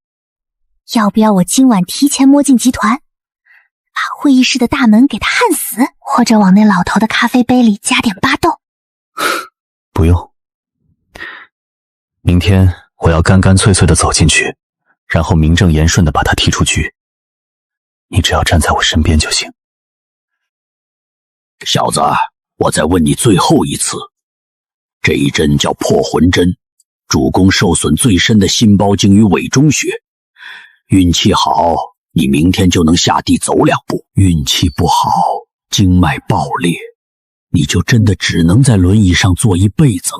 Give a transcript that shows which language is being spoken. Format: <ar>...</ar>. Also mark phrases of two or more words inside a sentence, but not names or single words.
<zh>要不要我今晚提前摸进集团，把会議室的大門給他焊死，或者往那老頭的咖啡杯裡加點巴豆？不用，明天我要干干脆脆的走進去，然後名正言順的把他踢出局。你只要站在我身邊就行。小子，我再問你最後一次，這一針叫破魂針，主攻受損最深的心包經與委中穴。運氣好，你明天就能下地走2步；運氣不好，經脈爆裂，你就真的只能在輪椅上坐一輩子了。</zh>